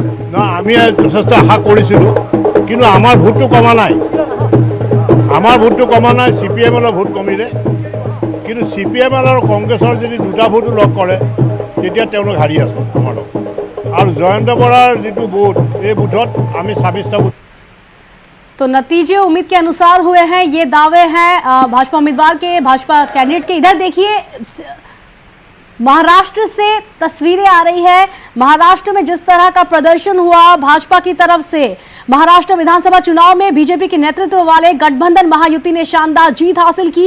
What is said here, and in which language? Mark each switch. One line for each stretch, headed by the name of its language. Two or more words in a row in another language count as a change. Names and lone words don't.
Assamese: নহয়, আমি যথেষ্ট আশা কৰিছিলোঁ, কিন্তু আমাৰ ভোটটো কমা নাই। আমাৰ ভোটটো কমা নাই, CPM-ৰ ভোট কমিলে। কিন্তু CPM আৰু কংগ্ৰেছৰ যদি দুটা ভোটো লগ কৰে তেতিয়া তেওঁলোক হাৰি আছে আমাৰ লগত। আৰু জয়ন্ত বৰাৰ যিটো ভোট, এই ভোটত আমি 26টা ভোট।
Hindi: तो नतीजे उम्मीद के अनुसार हुए हैं, ये दावे हैं भाजपा उम्मीदवार के, भाजपा कैंडिडेट के। इधर देखिए, महाराष्ट्र से तस्वीरें आ रही है। महाराष्ट्र में जिस तरह का प्रदर्शन हुआ भाजपा की तरफ से, महाराष्ट्र विधानसभा चुनाव में बीजेपी के नेतृत्व वाले गठबंधन महायुति ने शानदार जीत हासिल की।